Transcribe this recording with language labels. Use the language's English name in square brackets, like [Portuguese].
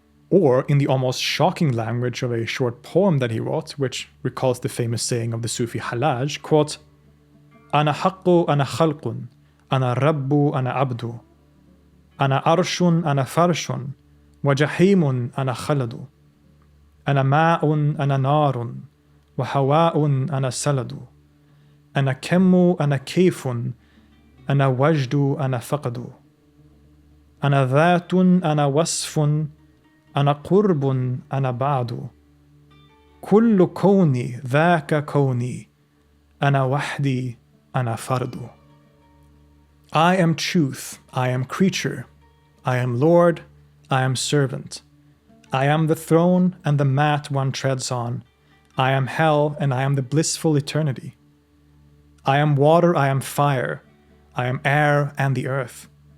[English] Or, in the almost shocking language of a short poem that he wrote, which recalls the famous saying of the Sufi Hallaj, quote, [Arabic] "Ana haqqu ana khalqun, ana rabbu ana ʿabdu, ana arshun ana farshun, wa jahimun ana khaladu. أنا ماء أنا نار وهواء أنا سلد أنا كم أنا كيف أنا وجد أنا فقد أنا ذات أنا وصف أنا قرب أنا بعد كل كوني ذاك كوني أنا وحدي أنا فرد. [English] I am truth, I am creature, I am Lord, I am servant. I am the throne and the mat one treads on. I am hell and I am the blissful eternity. I am water, I am fire, I am air and the earth.